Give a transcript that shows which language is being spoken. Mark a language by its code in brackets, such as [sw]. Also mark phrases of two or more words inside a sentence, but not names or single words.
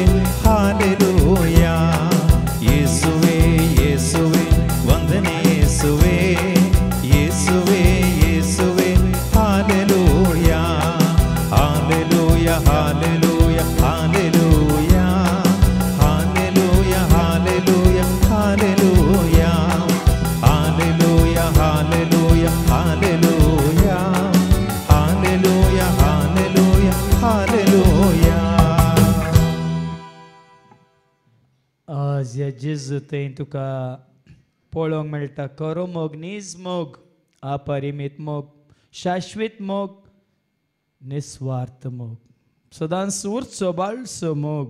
[kn] ಹಾಲೆಲೂಯಾ, ಯೇಸುವೆ ಯೇಸುವೆ ವಂದನೆ ಯೇಸುವೆ, ಯೇಸುವೆ ಯೇಸುವೆ ಹಾಲೆಲೂಯಾ, ಹಾಲೆಲೂಯಾ ಹಾಲೆಲೂಯಾ ಹಾಲೆಲೂಯಾ, ಹಾಲೆಲೂಯಾ ಹಾಲೆಲೂಯಾ ಹಾಲೆಲೂಯಾ, ಹಾಲೆಲೂಯಾ ಹಾಲೆಲೂಯಾ ಹಾಲೆಲೂಯಾ, ಹಾಲೆಲೂಯಾ ಹಾಲೆಲೂಯಾ ಹಾಲೆಲೂಯಾ. [kok] आज या जेजू थंय तुका पळोवंक मेळटा खरो मोग, नीज मोग, अपरिमीत मोग, शाश्वीत मोग, निस्वार्थ मोग, सदांच उरचो बाळसो मोग.